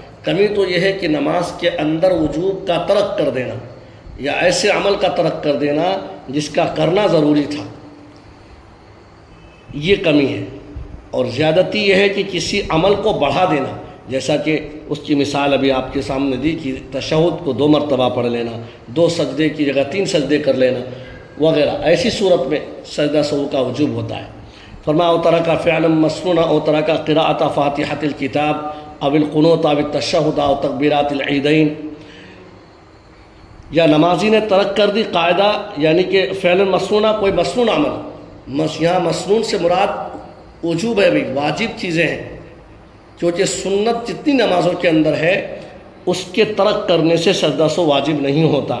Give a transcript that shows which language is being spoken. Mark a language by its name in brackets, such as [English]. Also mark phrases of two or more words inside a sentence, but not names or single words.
[Urdu] کمی تو یہ ہے کہ نماز کے اندر وجوب کا ترک کر دینا، یا ایسے عمل کا ترک کر دینا جس کا کرنا ضروری تھا، یہ کمی ہے۔ اور زیادتی یہ ہے کہ کسی عمل کو بڑھا دینا، جیسا کہ اس کی مثال ابھی آپ کے سامنے دی کہ تشہد کو 2 مرتبہ پڑھ لینا، 2 سجدے کی جگہ 3 سجدے کر لینا وغیرہ، ایسی صورت میں سجدہ سہو کا وجوب ہوتا ہے۔ فرمایا [Arabic] او ترک فعلا مسنونا او ترک قراءۃ فاتحۃ الکتاب او القنوت او التشہد او تکبیرات العیدین، [Urdu] یا نمازی نے ترک کر دی قاعدہ، یعنی کہ [Arabic] فعلا مسنونا [Urdu] کوئی مسنون عمل، یہاں مسنون سے مراد وجوب ہے، بھی واجب چیزیں ہیں، کیونکہ سنت جتنی نمازوں کے اندر ہے اس کے ترک کرنے سے سجدہ سہو واجب نہیں ہوتا۔